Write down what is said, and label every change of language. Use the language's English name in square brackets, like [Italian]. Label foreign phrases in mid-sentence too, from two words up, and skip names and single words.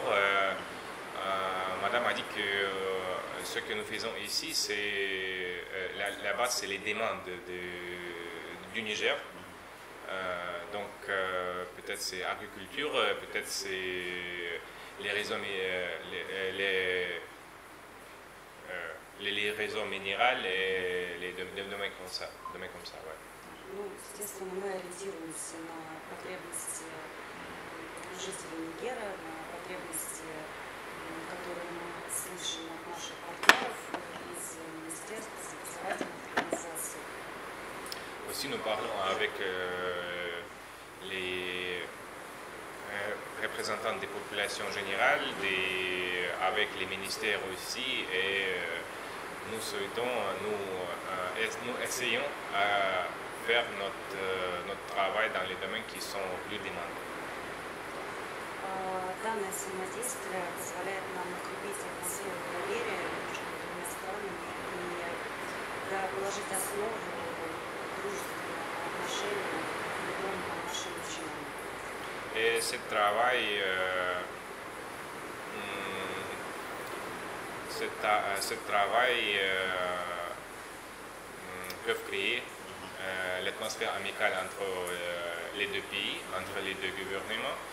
[French] Madame a dit que ce que nous faisons ici, c'est la base, c'est les demandes du Niger. Donc peut-être c'est agriculture, peut-être c'est les réseaux, les réseaux minéraux et les domaines comme ça. Ouais. [Russian] Ну, естественно, мы ориентируемся на потребности жителей Нигера, на потребности, которые мы слышим от наших партнеров из министерств, из образовательных организаций. [French] Aussi, nous parlons avec les représentants des populations générales, avec les ministères aussi, et nous souhaitons, nous essayons à faire notre travail dans les domaines qui sont plus demandés. [Russian] Данное взаимодействие позволяет нам укрепить атмосферу доверия между двумя странами и положить основу дружественного отношения к любому нашему начинанию. [French] Et ce travail, peut créer l'atmosphère amicale entre les deux pays, entre les deux gouvernements,